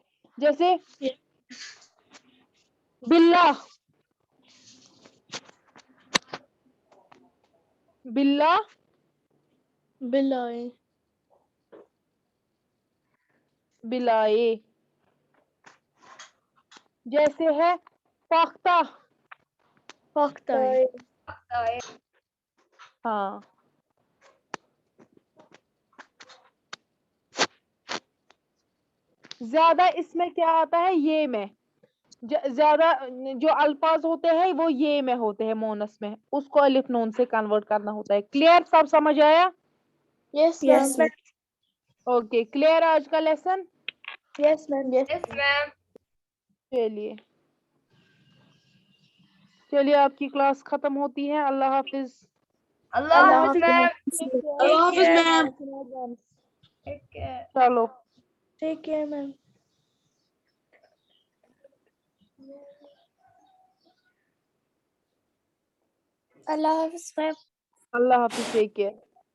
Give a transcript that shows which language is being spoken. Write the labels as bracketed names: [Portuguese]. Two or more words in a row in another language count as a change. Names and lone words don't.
[Urdu] جیسے بلا، بلا, बिलाए, बिलाए। جیسے ہے پختہ, पख्ताए, ہاں زیادہ اس میں کیا آتا ہے یہ میں زیادہ جو الفاظ ہوتے ہیں وہ یہ میں ہوتے ہیں مونس میں اس کو الف نون سے کنورٹ کرنا ہوتا ہے کلیئر سب سمجھ آیا [English] Yes, Yes, ma'am. [Urdu] اوکے کلیئر آج کا لیسن [English] Yes, ma'am. Yes. Yes, ma'am. [Urdu] چلیے چلیے آپ کی کلاس ختم ہوتی ہے اللہ حافظ اللہ حافظ, ma'am. اللہ حافظ, ma'am. [English] Take care. [Urdu] چلو [English] Take care, ma'am. [Urdu] اللہ حافظ, ma'am. اللہ حافظ [English] take care